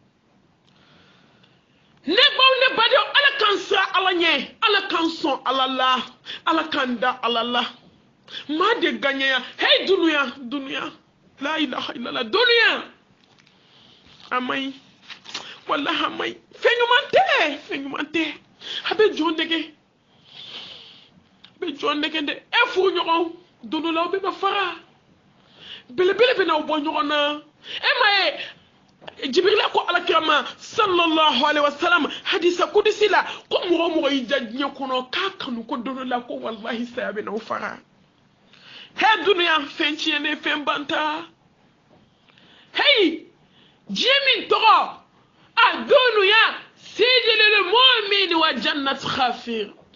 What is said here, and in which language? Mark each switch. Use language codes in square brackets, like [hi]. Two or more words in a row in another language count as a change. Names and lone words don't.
[bm] ne baw ne badenw ala kan sira ala ɲɛ ala kan sɔn ala la ala kan da ala la maa de gagnaya hey dunuya [ar] لا إله إلا الله [bm] dunuya a maɲi wallahi a maɲi fɛn ɲuman tɛ a bɛ jɔn nɛgɛ dɛ e furu ɲɔgɔn dunu la o bɛ bɛ fara belebele bɛ n'aw bɔ ɲɔgɔn na e ma ye jibirila ko alakirama [ar] صلى الله عليه وسلم [bm] hadisa kudisi la ko mɔgɔ y'i ja diɲɛ kɔnɔ k'a kanu ko dunu la ko wallahi saya bɛ n'aw fara he dunuya fɛn tiɲɛnen fɛn banta hey diɲɛ min tɔgɔ a [ar] الدنيا سجن المؤمن وجنة الكافر